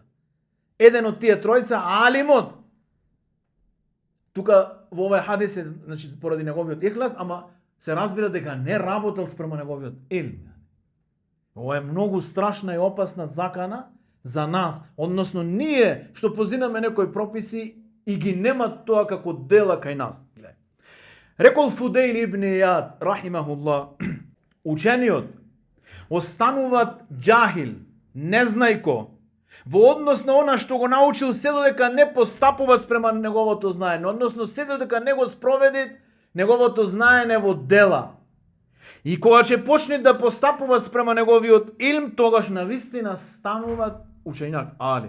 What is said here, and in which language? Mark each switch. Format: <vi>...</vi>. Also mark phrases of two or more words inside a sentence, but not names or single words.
<mk>Еден од тие тројца, алимот. Тука во овој хадис е, значи, поради неговиот ихлас, ама се разбира дека не работел спрема неговиот илм. Ова е многу страшна и опасна закана за нас, односно ние што позинаме некои прописи и ги нема тоа како дела кај нас. Рекол Фудейл ибн Ияд, рахимахуллах, учениот остануваат џахил, незнајко, во однос на она што го научил, се додека не постапува спрема неговото знаење, односно се додека не го спроведи неговото знаење во дела. И кога ќе почне да постапува спрема неговиот илм, тогаш навистина станува учењак, алим.</mk>